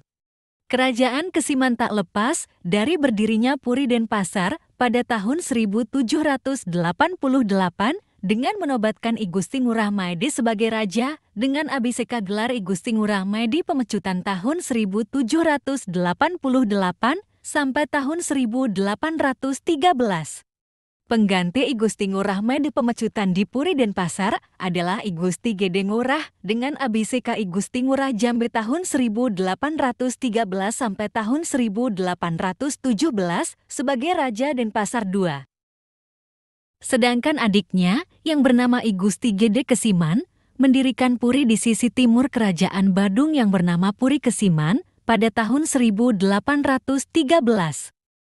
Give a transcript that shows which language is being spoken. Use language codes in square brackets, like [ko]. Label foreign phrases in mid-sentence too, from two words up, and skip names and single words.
[id] Kerajaan Kesiman tak lepas dari berdirinya Puri Denpasar pada tahun 1788 dengan menobatkan I Gusti Ngurah Maedi sebagai raja dengan abiseka gelar I Gusti Ngurah Maedi Pemecutan tahun 1788 sampai tahun 1813. Pengganti I Gusti Ngurah Maedi Pemecutan di Puri Denpasar adalah I Gusti Gede Ngurah dengan abiseka I Gusti Ngurah Jambe tahun 1813 sampai tahun 1817 sebagai Raja Denpasar II. Sedangkan adiknya yang bernama I Gusti Gede Kesiman mendirikan puri di sisi timur Kerajaan Badung yang bernama Puri Kesiman pada tahun 1813.